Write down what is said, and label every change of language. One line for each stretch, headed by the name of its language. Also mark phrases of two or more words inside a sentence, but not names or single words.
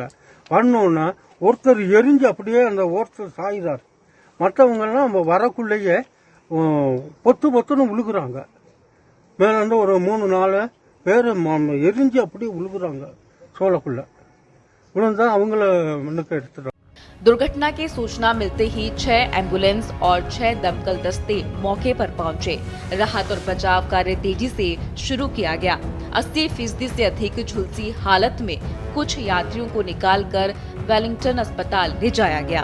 Tamil: பண்ணோன்னா ஒருத்தர் எரிஞ்சு அப்படியே அந்த ஒருத்தர் சாயிறார். மற்றவங்கெல்லாம் வரக்குள்ளேயே பொத்துன்னு விழுகுறாங்க. மேல வந்து ஒரு 3-4 பேர் எரிஞ்சு அப்படியே விழுகுறாங்க. சோளக்குள்ள விழுந்தா அவங்கள முன்னுக்கு எடுத்துட்டாங்க।
Hindi: दुर्घटना की सूचना मिलते ही 6 एम्बुलेंस और 6 दमकल दस्ते मौके पर पहुंचे। राहत और बचाव कार्य तेजी से शुरू किया गया। 80% से अधिक झुलसी हालत में कुछ यात्रियों को निकालकर वेलिंगटन अस्पताल ले जाया गया।